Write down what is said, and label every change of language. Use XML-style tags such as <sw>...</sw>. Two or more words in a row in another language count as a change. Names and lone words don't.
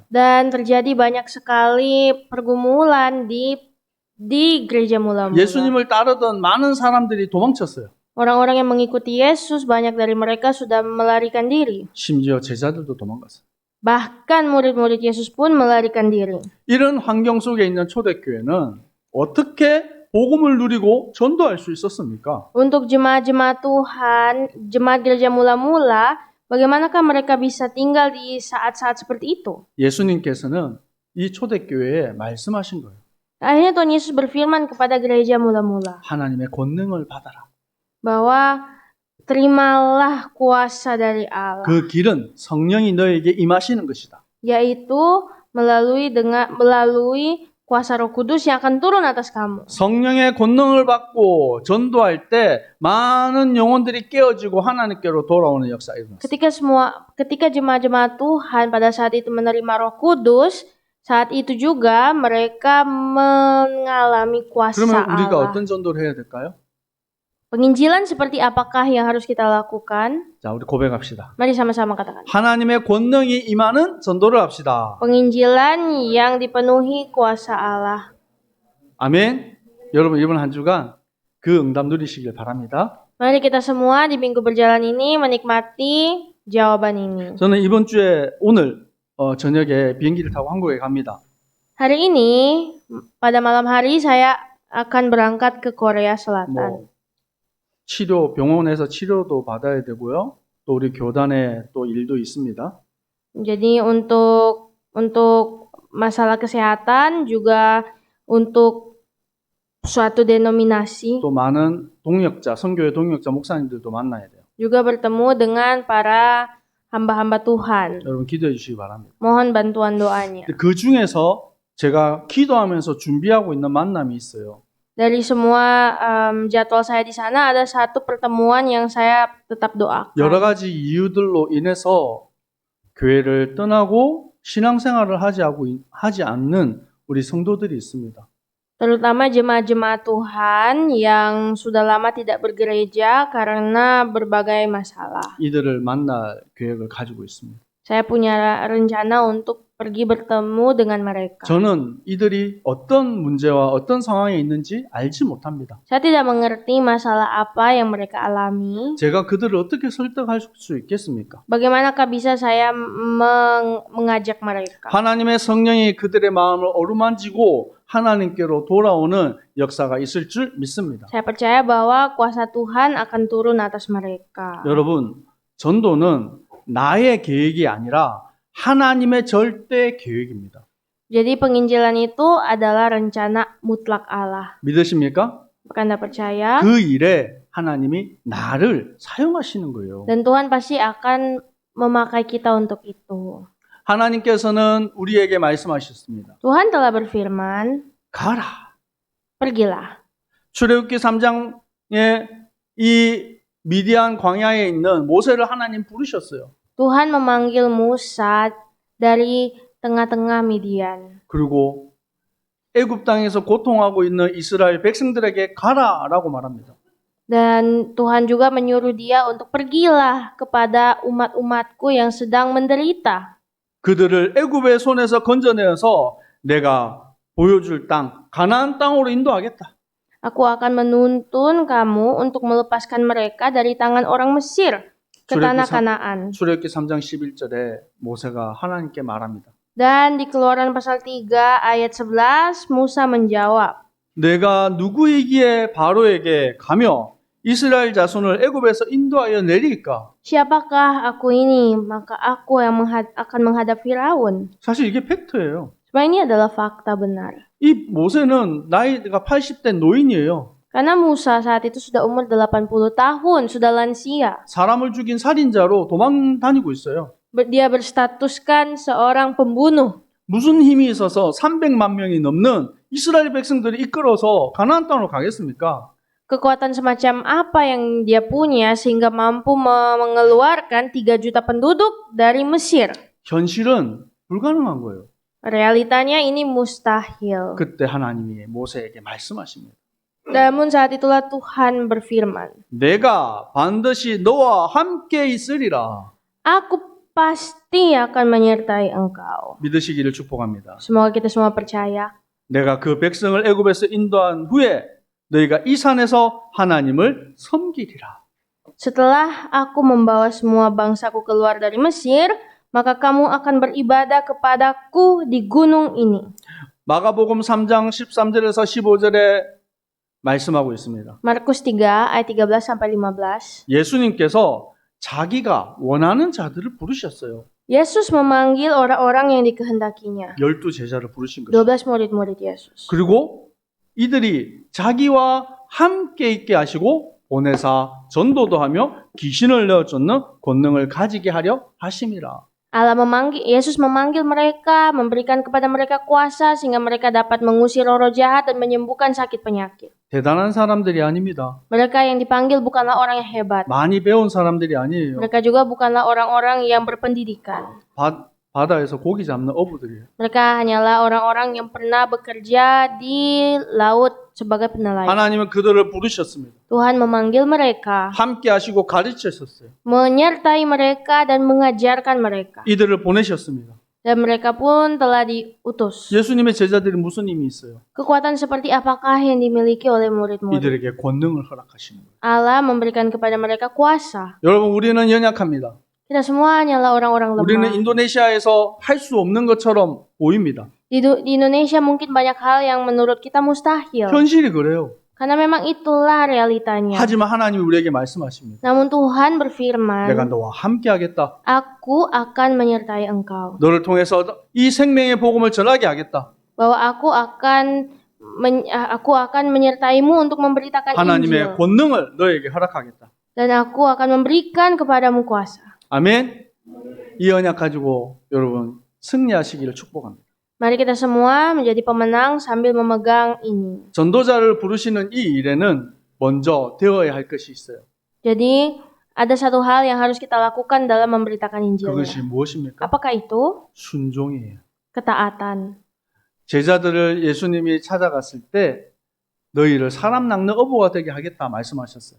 <id>Dan terjadi banyak sekali pergumulan di gereja mula-mula.</id> <ko>예수님을 따르던 많은 사람들이 도망쳤어요.</ko> <id>Orang-orang yang mengikuti Yesus, banyak dari mereka sudah melarikan diri.</id> <ko>심지어 제자들도 도망갔어요.</ko> <id>Bahkan murid-murid Yesus pun melarikan diri.</id> <ko>이런 환경 속에 있는 초대교회는 어떻게 복음을 누리고 전도할 수 있었습니까?</ko> <id>Untuk jemaat-jemaat Tuhan, jemaat gereja mula-mula, bagaimanakah mereka bisa tinggal di saat-saat seperti itu?</id> <ko>예수님께서는 이 초대교회에 말씀하신 거예요.</ko> <id>Akhirnya Tuhan Yesus berfirman kepada gereja mula-mula</id> <ko>하나님의 권능을 받아라.</ko> <id>bahwa terimalah kuasa dari Allah,</id> <ko>그 길은 성령이 너에게 임하시는 것이다.</ko> <id>yaitu melalui kuasa Roh Kudus yang akan turun atas kamu.</id> <ko>성령의 권능을 받고 전도할 때 많은 영혼들이 깨어지고 하나님께로 돌아오는 역사가 일어났어요.</ko> <id>Ketika jemaat-jemaat Tuhan pada saat itu menerima Roh Kudus, saat itu juga mereka mengalami kuasa</id> <ko>그러면 우리가</ko> <id>Allah.</id> <ko>어떤 전도를 해야 될까요?</ko> <id>Penginjilan seperti apakah yang harus kita lakukan?</id> <ko>자, 우리 고백합시다.</ko> <id>Mari sama-sama katakan.</id> <ko>하나님의 권능이 임하는 전도를 합시다.</ko> <id>Penginjilan yang dipenuhi kuasa Allah.</id> <ko>아멘. 여러분 이번 한 주간 그 응답 누리시길 바랍니다.</ko> <id>Mari kita semua di minggu berjalan ini menikmati jawaban ini.</id> <ko>저는 이번 주에 오늘 저녁에 비행기를 타고 한국에 갑니다.</ko> <id>Hari ini, pada malam hari saya akan berangkat ke Korea Selatan.</id> <ko>치료 병원에서 치료도 받아야 되고요. 또 우리 교단에 또 일도 있습니다.</ko> <id>Jadi untuk masalah kesehatan juga untuk suatu denominasi</id> <ko>또 많은 동역자, 선교회 동역자 목사님들도 만나야 돼요.</ko> <id>juga bertemu dengan para hamba-hamba Tuhan.</id> <ko>여러분 기도해 주시기 바랍니다.</ko> <id>Mohon bantuan doanya.</id> <ko>그 중에서 제가 기도하면서 준비하고 있는 만남이 있어요.</ko> <id>Dari semua jadwal saya di sana ada satu pertemuan yang saya tetap doakan.</id> <ko>여러 가지 이유들로 인해서 교회를 떠나고 신앙생활을 하지 않는 우리 성도들이 있습니다.</ko> <id>Terutama jemaat-jemaat Tuhan yang sudah lama tidak bergereja karena berbagai masalah.</id> <ko>이들을 만날 계획을 가지고 있습니다.</ko> <id>Saya punya rencana untuk pergi bertemu dengan mereka.</id> <ko>저는 이들이 어떤 문제와 어떤 상황에 있는지 알지 못합니다.</ko> <id>Saya tidak mengerti masalah apa yang mereka alami.</id> <ko>제가 그들을 어떻게 설득할 수 있겠습니까?</ko> <id>Bagaimanakah bisa saya mengajak mereka?</id> <ko>하나님의 성령이 그들의 마음을 어루만지고 하나님께로 돌아오는 역사가 있을 줄 믿습니다.</ko> <id>Saya percaya bahwa kuasa Tuhan akan turun atas mereka.</id> <ko>여러분, 전도는 나의 계획이 아니라 하나님의 절대 계획입니다.</ko> <id>Jadi penginjilan itu adalah rencana mutlak Allah.</id> <ko>믿으십니까?</ko> <id>Apakah Anda percaya?</id> <ko>그 일에 하나님이 나를 사용하시는 거예요.</ko> <id>Dan Tuhan pasti akan memakai kita untuk itu.</id> <ko>하나님께서는 우리에게 말씀하셨습니다.</ko> <id>Tuhan telah berfirman,</id> <ko>가라.</ko> <id>pergilah.</id> <ko>출애굽기 3장에 이 미디안 광야에 있는 모세를 하나님 부르셨어요.</ko> <id>Tuhan memanggil Musa dari tengah-tengah Midian.</id> <ko>그리고 애굽 땅에서 고통하고 있는 이스라엘 백성들에게 가라라고 말합니다.</ko> <id>Dan Tuhan juga menyuruh dia untuk pergilah kepada umat-umatku yang sedang menderita.</id> <ko>그들을 애굽의 손에서 건져내어서 내가 보여줄 땅, 가나안 땅으로 인도하겠다.</ko> <id>Aku akan menuntun kamu untuk melepaskan mereka dari tangan orang Mesir ke tanah Kanaan.</id> <ko>출애굽기 3장 11절에 모세가 하나님께 말합니다.</ko> <id>Dan di Keluaran pasal 3 ayat 11 Musa menjawab,</id> <ko>내가 누구이기에 바로에게 가며 이스라엘 자손을 애굽에서 인도하여 내릴까?</ko> <id>siapakah aku ini? Maka aku yang akan menghadap Firaun.</id> <ko>사실 이게 팩트예요.</ko> <id>Sebenarnya ini adalah fakta benar.</id> <ko>이 모세는 나이가 80대 노인이에요.</ko> <id>Karena Musa saat itu sudah umur 80 tahun, sudah lansia.</id> <ko>사람을 죽인 살인자로 도망 다니고 있어요.</ko> <id>Dia berstatuskan seorang pembunuh.</id> <ko>무슨 힘이 있어서 300만 명이 넘는 이스라엘 백성들이 이끌어서 가나안 땅으로 가겠습니까?</ko> <id>Kekuatan semacam apa yang dia punya sehingga mampu mengeluarkan 3 juta penduduk dari Mesir?</id> <ko>현실은 불가능한 거예요.</ko> <id>Realitanya ini mustahil.</id> <ko>그때 하나님이 모세에게 말씀하십니다.</ko> <id>Namun saat itulah Tuhan berfirman,</id> <ko>내가 반드시 너와 함께 있으리라.</ko> <id>Aku pasti akan menyertai engkau.</id> <ko>믿으시기를 축복합니다.</ko> <id>Semoga kita semua percaya.</id> <ko>내가 그 백성을 애굽에서 인도한 후에 너희가 이 산에서 하나님을 섬기리라.</ko> <id>Setelah aku membawa semua bangsaku keluar dari Mesir, maka kamu akan beribadah kepadaku di gunung ini.</id> <ko>마가복음 3장 13절에서 15절에 말씀하고 있습니다.</ko> <id>Markus 3 ayat 13 sampai 15.</id> <ko>예수님께서 자기가 원하는 자들을 부르셨어요.</ko> <id>Yesus memanggil orang-orang yang dikehendakinya.</id> <ko>12제자를 부르신 거죠.</ko> <id>12 murid-murid Yesus.</id> <ko>그리고 이들이 자기와 함께 있게 하시고 보내사 전도도 하며 귀신을 내어쫓는 권능을 가지게 하려 하심이라.</ko> <id>Yesus memanggil mereka, memberikan kepada mereka kuasa sehingga mereka dapat mengusir roh jahat dan menyembuhkan sakit penyakit.</id> <ko>대단한 사람들이 아닙니다.</ko> <id>Mereka yang dipanggil bukanlah orang yang hebat.</id> <ko>많이 배운 사람들이 아니에요.</ko> <id>Mereka juga bukanlah orang-orang yang berpendidikan.</id> <ko>바다에서 고기 잡는 어부들이에요.</ko> <id>Mereka hanyalah orang-orang yang pernah bekerja di laut sebagai penelayan.</id> <ko>하나님은 그들을 부르셨습니다.</ko> <id>Tuhan memanggil mereka,</id> <ko>함께 하시고 가르치셨어요.</ko> <id>menyertai mereka dan mengajarkan mereka.</id> <ko>이들을 보내셨습니다.</ko> <id>Dan mereka pun telah diutus.</id> <ko>예수님의 제자들이 무슨 힘이 있어요?</ko> <id>Kekuatan seperti apakah yang dimiliki oleh murid-murid?</id> <ko>이들에게 권능을 허락하시는 거예요.</ko> <id>Allah memberikan kepada mereka kuasa.</id> <ko>여러분, 우리는 연약합니다.</ko> <id>Kita semua hanyalah orang-orang</id> <ko>우리는</ko> <id>lemah.</id> <ko>인도네시아에서 할 수 없는 것처럼 보입니다.</ko> <id>Di Indonesia mungkin banyak hal yang menurut kita mustahil.</id> <ko>현실이 그래요.</ko> <id>Karena memang itulah realitanya.</id> <ko>하지만 하나님이 우리에게 말씀하십니다.</ko> <id>Namun Tuhan</id> <ko>내가</ko> <id>berfirman,</id> <ko>너와 함께 하겠다.</ko> <id>Aku akan menyertai engkau.</id> <ko>너를 통해서 이 생명의 복음을 전하게 하겠다.</ko> <id>Bahwa aku akan menyertaimu untuk memberitakan</id> <ko>하나님의</ko> <id>Injil.</id> <ko>권능을 너에게 허락하겠다.</ko> <id>Dan aku akan memberikan kepadamu kuasa.</id> <ko>아멘. 이 언약 가지고 여러분 승리하시기를 축복합니다.</ko> <id>Mari kita semua menjadi pemenang sambil memegang ini.</id> <ko>전도자를 부르시는 이 일에는 먼저 되어야 할 것이 있어요.</ko> <id>Jadi Ada satu hal yang harus kita lakukan dalam memberitakan</id> <ko>그것이</ko> <id>Injilnya.</id> <ko>무엇입니까?</ko> <id>Apakah itu?</id> <ko>순종이에요.</ko> <id>Ketaatan.</id> <ko>제자들을 예수님이 찾아갔을 때 너희를 사람 낚는 어부가 되게 하겠다 말씀하셨어요.</ko>